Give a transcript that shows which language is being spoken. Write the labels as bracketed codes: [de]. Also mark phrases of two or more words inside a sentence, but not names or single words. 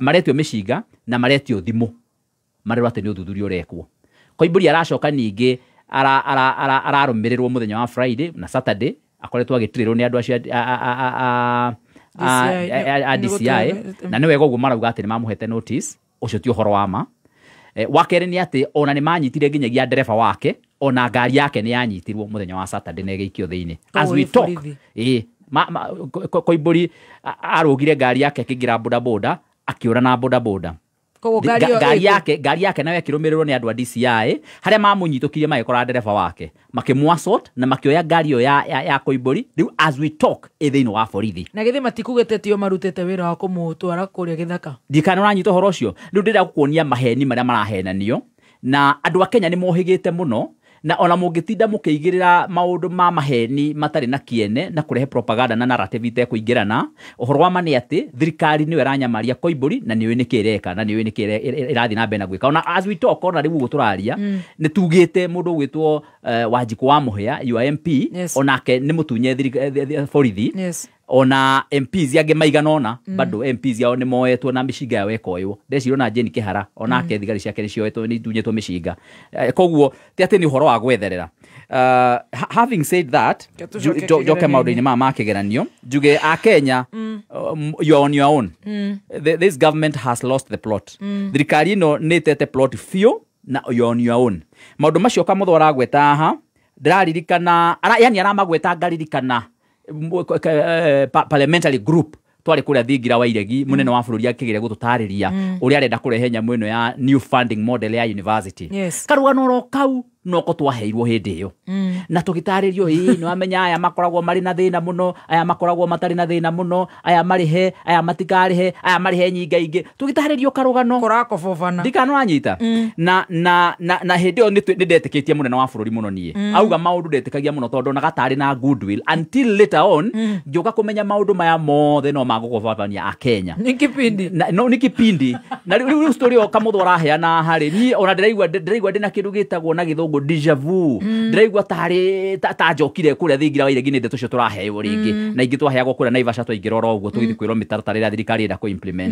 [ki] maretio mishinga na maretio thimu marerwa ati ni uthuthuria urekwo Koimburi aracoka ningi ararumirirwo muthenya wa Friday na Saturday akoretwo agitirirwo ni andu acio DCI na niwe goguo marauga ati ni mamuhete notice ucio ti uhoro wa ma wakere ni ati ona ni manyitire nginyagia ndereba wake ona ngari yake nĩ yanyitirwo mũthenya wa Saturday na ĩgĩikio thĩinĩ [en] as we talk. [ki] Koimbũri arũgire ngari yake akĩingĩra bodaboda akĩũra na bodaboda. Ngari yake nayo ĩkĩrũmĩrĩrwo nĩ andũ a DCI harĩa mamũnyitũkirie magĩkora ndereba wake makĩmũ-assault na makĩoya ngari ĩyo ya Koimbũri rĩu [en] as we talk [ki] thĩinĩ wa borithi. Na githĩ matikugĩte tio marutĩte wĩra wa kũmũtwara kũrĩa gĩthaka. Ndikana ũranyita ũhoro ũcio rĩu ndĩrenda gũkuonia maheni marĩa marahenanio na andũ a Kenya nĩ mohĩgĩte mũno na ona mũngĩtinda mũkĩigĩrĩra maũndũ ma maheni matarĩ na kiene na kũrehe propaganda na narrative itekũingĩrana. Ũhoro wa ma nĩ atĩ thirikari nĩyo ĩranyamaria Koimbũri na nĩyo nĩkĩ ĩreka na nĩyo nĩkĩ ĩrathiĩ na mbere na gwĩka. Ona [en] as we talk [ki] ona rĩu ũguo tũraria nĩ tugĩte mũndũ ũgwĩtwo Wanjikũ wa Mũhĩa UMP onake nĩ mũtunye borithi ona MPs yage maigana ona bado MPs yao nĩ moetwo na mĩcinga yao ĩkoywo. Ndecirwo na Jane Kĩhara onake thigari ciake nĩ cioetwo nĩ itunyĩtwo mĩcinga. Koguo ti atĩ nĩ ũhoro wa gwetherera. [en] Having said that, [ki] joke maũndũ-inĩ maya ma kĩgeranio njuge a Kenya, [en] you're on your own. This government has lost the plot. [ki] Thirikari ĩno nĩ ĩtete plot few na [en] you're on your own. [ki] Maũndũ macio Kamũthũ aragweta haha ndĩraririkana yani aramagweta ngaririkana [en] parliamentary group [ki] twari kuria Thingira wa Iregi munene wa bururi akigire gututarĩria uria arenda kurehe nyamũ ĩno ya [en] new funding model [ki] ya university. Karugano ro kau noko twaheirwo hindi iyo na tugitarĩrio nĩ wamenya aya makoragwo marĩ na thĩna mũno, aya makoragwo matarĩ na thĩna mũno, aya marihe, aya matikarĩhe, aya marihe nyinga ingĩ, tugitarĩrio karugano korakobofana ndikano wanyita na hindi iyo nĩ ndetĩkĩtie munene wa bururi mũno niĩ auga maũndũ ndetĩkagia mũno tondũ na gatarĩ na goodwill [en] until later on [ki] ngĩũka kũmenya maũndũ maya mothe no magũkobofania a Kenya nĩ kipindi na rĩu story o Kamũthũ araheana harĩ niĩ ona ndĩraigua ndĩna kĩndũ gĩtagwo na gĩthũngũ [fr] deja vu. [ki] Ndĩraigua ta njokire kũrĩa Thingira wa Iregi nĩ ndeto cio tũraheo rĩngĩ na ingĩ twaheagwo kũrĩa Naivasha twaingĩrora ũguo tũgĩthiĩ kwĩrwo mĩtaratara ĩrĩa thirikari ĩrenda kũ-implement.